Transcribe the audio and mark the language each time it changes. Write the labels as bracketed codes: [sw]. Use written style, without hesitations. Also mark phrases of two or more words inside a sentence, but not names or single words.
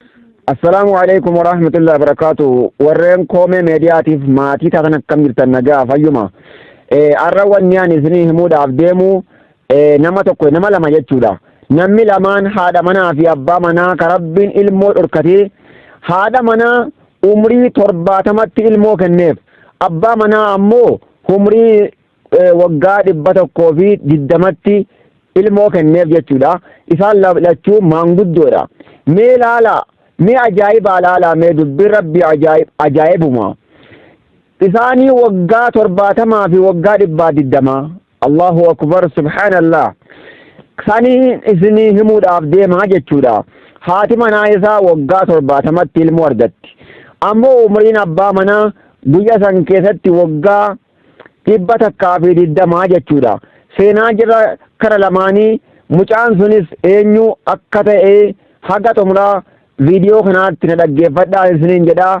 [ar] السلام عليكم ورحمة الله وبركاته. [om] Warreen koomee meediyaatiif maatii taatan akkam jirtan nagaa fayyuma. Arra wanni ani isinii himuudhaaf deemu nama tokko nama lama jechuudha. Namni lamaan haadha manaa fi abbaa manaa ka Rabbiin ilmoo dhorkatee haadha manaa umrii 70tti ilmoo kenneef. Abbaa manaa ammoo umrii waggaa 120tti ilmoo kenneef jechuudha. Isaan lachuu maanguddoodha. Mee laala mee ajaa'iba laala mee dubbii rabbi ajaa'ibuma. Isaanii waggaa 70 fi waggaa 120. [ar] الله أكبر سبحان الله. [om] Sanii isinii himuudhaaf deemaa jechuudha. Haati manaa isaa waggaa 70tti ilmoo argatti. Ammoo umriin abbaa manaa guyya san keessatti waggaa 120 jechuudha. Seenaa jira kara lamaanii mucaan sunis eenyu akka ta'e haga xumuraa viidiyoo kanaatti na dhaggeeffadhaa isiniin jedha.